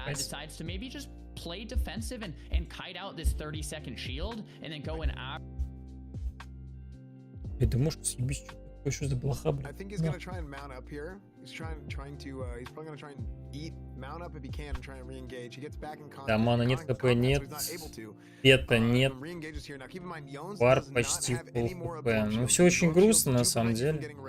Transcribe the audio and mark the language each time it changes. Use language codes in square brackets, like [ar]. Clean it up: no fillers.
[en] decides to maybe just play defensive and kite out this 30-second shield and then go in out. [ru] Я думаю, что съебись, что за блоха, блин. [en] I think he's gonna try and mount up here. He's trying to he's probably gonna try and mount up if he can and try and re-engage. He gets back in contact. [ru] Да, мана нет, ХП нет, пета нет, вар почти пол ХП. Ну, все очень грустно, на самом деле.